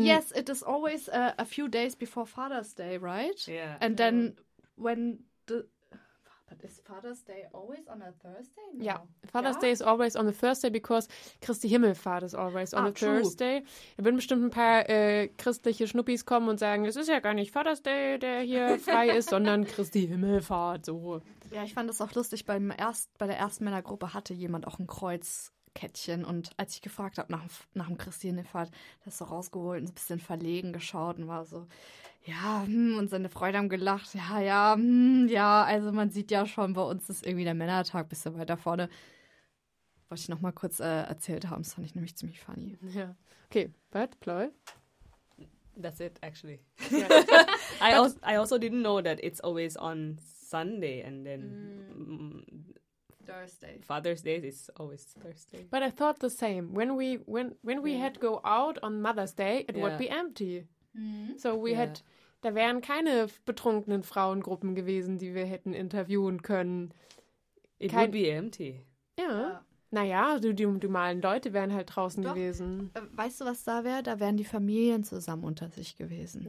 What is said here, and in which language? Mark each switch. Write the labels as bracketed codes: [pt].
[en] But yes, it is always a few days before Father's Day, right? Yeah. And then when the... But is Father's Day always on a Thursday? No. Yeah, Father's Day is always on a Thursday because Christi Himmelfahrt is always on a Thursday. [de] Da würden bestimmt ein paar christliche Schnuppis kommen und sagen, es ist ja gar nicht Father's Day, der hier frei ist, sondern Christi Himmelfahrt. So. Ja, ich fand das auch lustig. Bei der ersten Männergruppe hatte jemand auch ein Kreuzkettchen. Und als ich gefragt habe nach dem Christi Himmelfahrt, das so rausgeholt und ein bisschen verlegen geschaut und war so... Ja, und seine Freunde haben gelacht. Ja, ja, ja, also man sieht ja schon, bei uns ist irgendwie der Männertag ein bisschen weiter vorne. Wollte ich nochmal kurz erzählt haben, das fand ich nämlich ziemlich funny. [en] Ja. Okay, but Ploy? That's it, actually. I also didn't know that it's always on Sunday and then... Thursday. Father's Day is always Thursday. But I thought the same. When we had to go out on Mother's Day, it would be empty. So we had, [de] da wären keine betrunkenen Frauengruppen gewesen, die wir hätten interviewen können. [en] It would be empty. [de] Ja. Naja, die normalen Leute wären halt draußen gewesen. Weißt du, was da wäre? Da wären die Familien zusammen unter sich gewesen.